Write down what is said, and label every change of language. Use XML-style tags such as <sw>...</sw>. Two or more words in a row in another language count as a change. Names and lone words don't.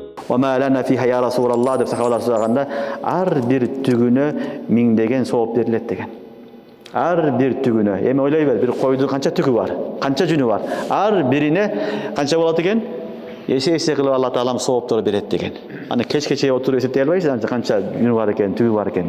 <ar>وما لنا فيها يا رسول الله</ar> <ky>деп сахабалар сұрағанда, ар bir түгүнө миңдеген сауап берилет деген. Ар bir түгүнө. Эми ойлой бер, бир койдун канча түгү бар, канча жүнү бар. Ар бирине канча болот экен? Эсе кылып Алла Таалам сауаптар берет деген. Аны кечке отуруп эсептей албайсың, канча жүнү бар экен, түгү бар экен.</ky>